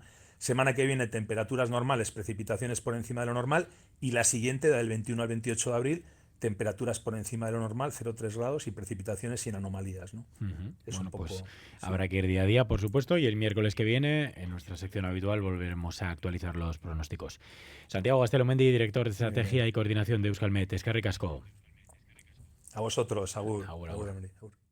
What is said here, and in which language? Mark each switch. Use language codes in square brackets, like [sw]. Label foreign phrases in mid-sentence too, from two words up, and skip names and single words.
[es] Semana que viene temperaturas normales, precipitaciones por encima de lo normal, y la siguiente, del 21 al 28 de abril, temperaturas por encima de lo normal, 0,3 grados y precipitaciones sin anomalías, ¿no? Es bueno, un poco, pues sí. Habrá que ir día a día, por supuesto, y el miércoles que viene, en nuestra sección habitual, volveremos a actualizar los pronósticos. Santiago Gastelomendi, director de Estrategia y Coordinación de Euskalmet. [eu] Eskerrik asko. [es] A vosotros, agur. Agur, Agur, agur. agur.